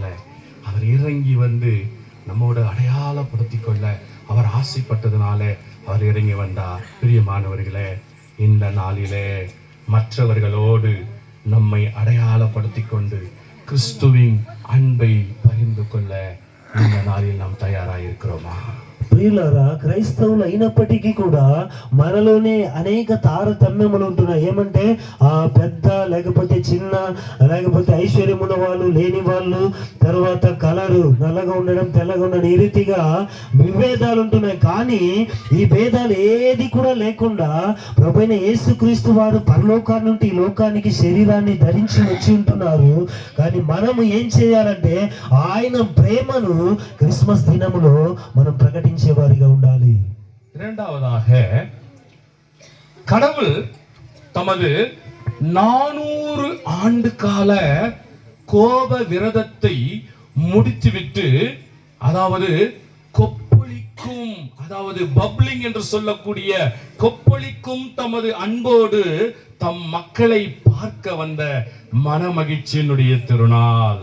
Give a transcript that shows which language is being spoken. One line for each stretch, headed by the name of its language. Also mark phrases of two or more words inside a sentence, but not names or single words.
Tamil: அவர் இறங்கி வந்து நம்மோட அடையாளப்படுத்திக் கொள்ள அவர் ஆசைப்பட்டதுனால அவர் இறங்கி வந்தார். பிரியமானவர்களே, இந்த நாளிலே மற்றவர்களோடு நம்மை அடையாளப்படுத்திக் கொண்டு கிறிஸ்துவின் அன்பை பகிர்ந்து கொள்ள இந்த நாளில் நாம் தயாராக இருக்கிறோமா?
Telugu: ప్రియులారా, క్రైస్తవులు అయినప్పటికీ కూడా మనలోనే అనేక తారతమ్యములు ఉంటున్నాయి. ఏమంటే ఆ పెద్ద లేకపోతే చిన్న లేకపోతే ఐశ్వర్యం ఉన్న వాళ్ళు లేని వాళ్ళు, తర్వాత కలరు నల్లగా ఉండడం తెల్లగా ఉండడం, ఈ రీతిగా విభేదాలు ఉంటున్నాయి. కానీ ఈ భేదాలు ఏది కూడా లేకుండా ప్రభువైన యేసుక్రీస్తు వారు పరలోకాన్ని నుండి ఈ లోకానికి శరీరాన్ని ధరించి వచ్చి ఉంటున్నారు. కానీ మనము ఏం చేయాలంటే ఆయన ప్రేమను క్రిస్మస్ దినములో మనం ప్రకటించేవారిగా ఉండాలి.
Tamil: இரண்டாவதாக, கடவுள் தமது 400 ஆண்டு கால கோப விரதத்தை முடித்துவிட்டு, அதாவது கொப்பளிக்கும், அதாவது பப்ளிங் என்று சொல்லக்கூடிய கொப்பளிக்கும் தமது அன்போடு தம் மக்களை பார்க்க வந்த மனமகிழ்ச்சியினுடைய திருநாள்.